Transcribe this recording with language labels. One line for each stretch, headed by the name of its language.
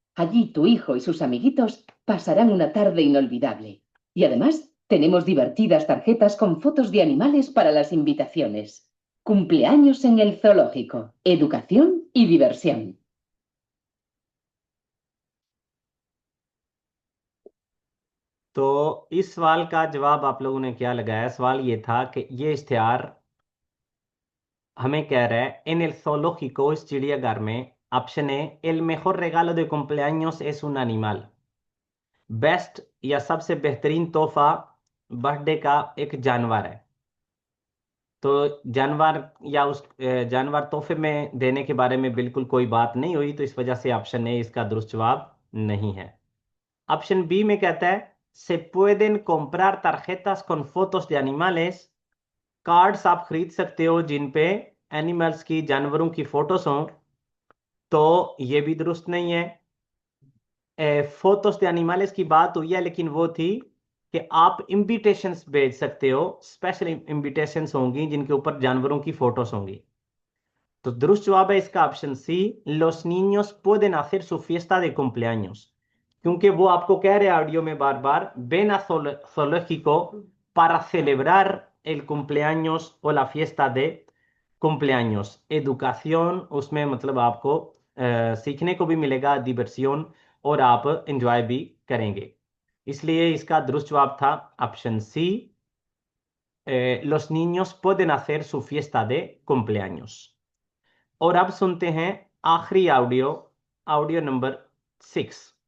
Spanish: Allí tu hijo y sus amiguitos pasarán una tarde inolvidable. Y además, tenemos divertidas tarjetas con fotos de animales para las invitaciones. Cumpleaños en el zoológico, educación y diversión.
Hindi: तो इस सवाल का जवाब आप लोगों ने क्या लगाया? सवाल ये था कि ये इश्तिहार हमें कह रहा है इन
Spanish: el zoológico,
Hindi: इस चिड़ियाघर में, option A,
Spanish: el mejor regalo de cumpleaños es un animal।
Hindi: Best या सबसे बेहतरीन तोहफा बर्थडे का एक जानवर है। तो जानवर या उस जानवर तोहफे में देने के बारे में बिल्कुल कोई बात नहीं हुई, तो इस वजह से ऑप्शन ए इसका दुरुस्त जवाब नहीं है। ऑप्शन बी में कहता है
Spanish: se pueden comprar tarjetas con fotos de animales।
Hindi: Cards आप खरीद सकते हो जिन पे एनिमल्स की, जानवरों की फोटोज हों। तो ये भी दुरुस्त नहीं है। फोटोस
Spanish: de animales
Hindi: की बात हुई है, लेकिन वो थी कि आप इनविटेशंस भेज सकते हो, स्पेशल इनविटेशंस होंगी जिनके ऊपर जानवरों की फोटोस होंगी। तो दुरुस्त जवाब है इसका option C,
Spanish: los niños pueden hacer su fiesta de cumpleaños,
Hindi: क्योंकि वो आपको कह रहे हैं ऑडियो में बार बार
Spanish: ven a zoológico para celebrar el cumpleaños o la fiesta de cumpleaños।
Hindi: Education उसमें मतलब आपको सीखने को भी मिलेगा, डिवर्सियन, और आप एंजॉय भी करेंगे। इसलिए इसका दुरुस्त जवाब था option C,
Spanish: los niños pueden hacer su fiesta de cumpleaños।
Hindi: और अब सुनते हैं आखिरी ऑडियो, ऑडियो नंबर 6।